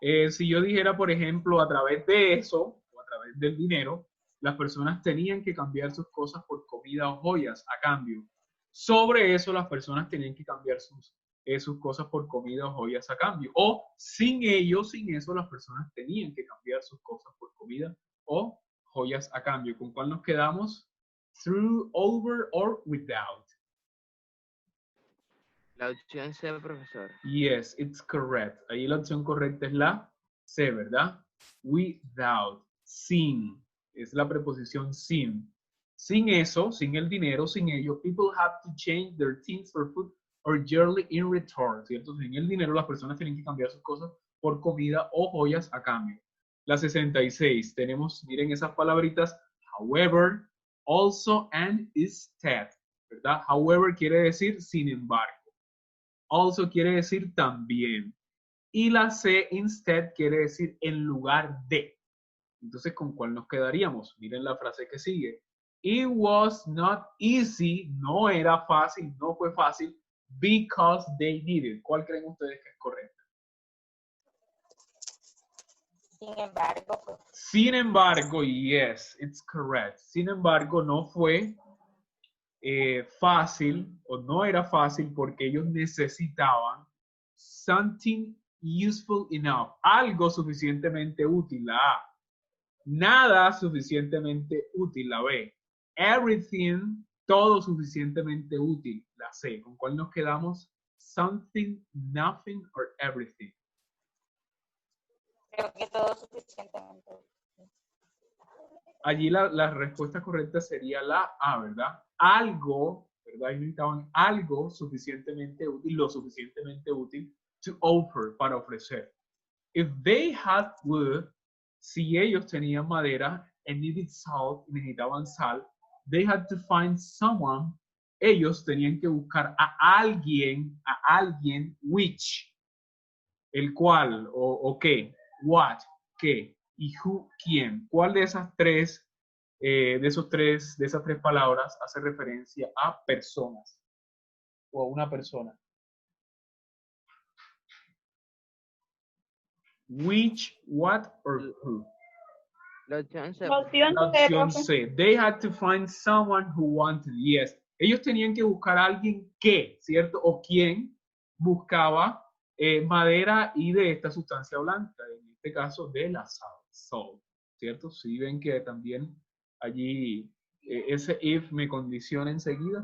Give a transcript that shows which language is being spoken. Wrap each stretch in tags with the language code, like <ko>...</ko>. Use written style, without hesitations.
<es>Si yo dijera, por ejemplo, a través de eso, o a través del dinero, las personas tenían que cambiar sus cosas por comida o joyas a cambio. Sobre eso, las personas tenían que cambiar sus cosas por comida o joyas a cambio. O sin eso, las personas tenían que cambiar sus cosas por comida o joyas a cambio. ¿Con cuál nos quedamos?</es> <en>Through, over, or without.</en> <es>La opción C, profesor.</es> <en>Yes, it's correct.</en> <es>Ahí la opción correcta es la C, ¿verdad? Without, sin. Es la preposición sin. Sin eso, sin el dinero, sin ello,</es> <en>people have to change their things for food or yearly in return,</en> <es>¿cierto? Sin el dinero, las personas tienen que cambiar sus cosas por comida o joyas a cambio. La 66, tenemos, miren esas palabritas, however, also, and instead, ¿verdad? However quiere decir sin embargo. Also quiere decir también. Y la C, instead, quiere decir en lugar de. Entonces, ¿con cuál nos quedaríamos? Miren la frase que sigue.</es> <en>It was not easy,</en> <es>no era fácil, no fue fácil,</es> <en>because they did it.</en> <es>¿Cuál creen ustedes que es correcta? Sin embargo. Sin embargo,</es> <en>yes, it's correct.</en> <es>Sin embargo, no fue fácil o no era fácil porque ellos necesitaban</es> <en>something useful enough,</en> <es>algo suficientemente útil, la A. Nada suficientemente útil, la B.</es> <en>Everything,</en> <es>todo suficientemente útil, la C. ¿Con cuál nos quedamos?</es> <en>Something, nothing, or everything.</en> <es>Creo que todo suficientemente. Allí la respuesta correcta sería la A, ¿verdad? Algo, ¿verdad? Ellos necesitaban algo suficientemente útil, lo suficientemente útil</es> <en>to offer,</en> <es>para ofrecer.</es> <en>If they had wood,</en> <es>si ellos tenían madera</es> <en>and needed salt,</en> <es>necesitaban sal,</es> <en>they had to find someone</en> <es>ellos tenían que buscar a alguien, which, el cual, o qué, what, qué, y who, quién. ¿Cuál de esas tres, de esas tres palabras hace referencia a personas o a una persona?</es> <en>Which, what, or who?</en> <es>La opción C. La opción La C, opción profe. C.</es> <en>They had to find someone who wanted. Yes.</en> <es>Ellos tenían que buscar a alguien que, ¿cierto? O quien buscaba madera y de esta sustancia blanca, en este caso de la salt, ¿cierto? Si ven que también allí ese if me condiciona enseguida.</es>